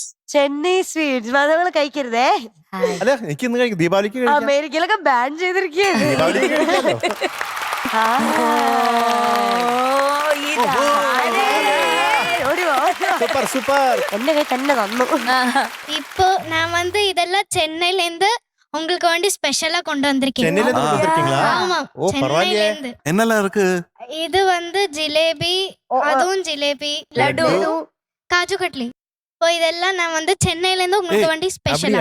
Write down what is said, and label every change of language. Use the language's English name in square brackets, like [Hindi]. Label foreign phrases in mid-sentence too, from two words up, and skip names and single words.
[Malayalam] ചെന്നൈ സ്വീറ്റ്സ് മധുവങ്ങൾ കഴിക്കരുതേ. അല്ല, എനിക്ക് ഇന്ന് കഴിക്കും. ദീപാവലിക്ക് അമേരിക്കയിലൊക്കെ ബാൻ ചെയ്തിരിക്കുകയാണ്. എന്റെ കൈ തന്നെ തന്നു. [Tamil] இப்போ நான் வந்து இதெல்லாம் சென்னையில இருந்து உங்களுக்கு வேண்டி ஸ்பெஷலா கொண்டு வந்திருக்கேன். ஆமா, சென்னையில இருந்து. என்னெல்லாம் இருக்கு? இது வந்து ஜிலேபி, அதுவும் ஜிலேபி, லட்டு, காஜு கட்லி. இப்போ இதெல்லாம் நான் வந்து சென்னையில இருந்து உங்களுக்கு வேண்டி ஸ்பெஷலா.